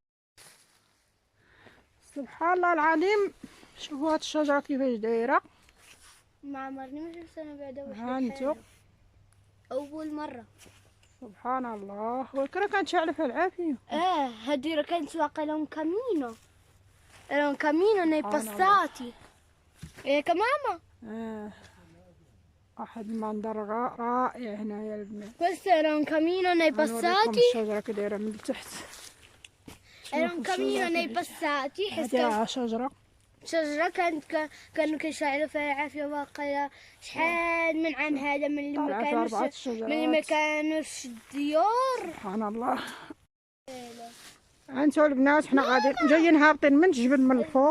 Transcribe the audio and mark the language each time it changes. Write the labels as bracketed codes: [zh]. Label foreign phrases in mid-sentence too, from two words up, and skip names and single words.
[ar] سبحان الله العظيم. شوفوا هاد الشجره كيفاش دايره. ما عمرني ما شفت انا بعدا واحد ها انتو، الحاجة. اول مره. سبحان الله. وكرا كانت شاعله في العافيه. هادي راه كانت واقيلا [it] un cammino, era un cammino nei passati. [ar] ماما واحد المنظر رائع هنايا البنات. [it] questo era un cammino nei [ar] غنوريكم [it] passati, [ar] الشجره كي دايره من التحت. [it] era un cammino nei passati. [ar] هادي راه شجره. شجرة كانوا كيشعلوا فيها عافية واقيلا شحال من عام هذا، من طلعت 4 شجرات. اللي ما كانوش الديور. سبحان الله. انتو البنات حنا غادي جايين هابطين من الجبل من الفوق.